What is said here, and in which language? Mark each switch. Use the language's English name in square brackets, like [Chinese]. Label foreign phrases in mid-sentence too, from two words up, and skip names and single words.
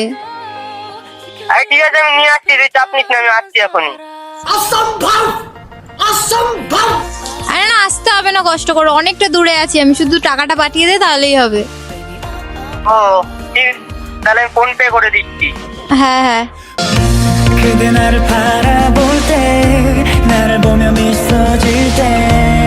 [Bangla] আরে ঠিক আছে, আমি নিয়ে আসছি, তুই চাপ নিস না, আমি আসছি এখনই। আরে না, আসতে হবে না, কষ্ট করো, অনেকটা দূরে আছি আমি, শুধু টাকাটা পাঠিয়ে দে তাহলেই হবে। ও ঠিক, তাহলে আমি ফোন পে করে দিচ্ছি। হ্যাঁ হ্যাঁ। [Korean] 그대 나를 바라볼 때 나를 보며 미소 질때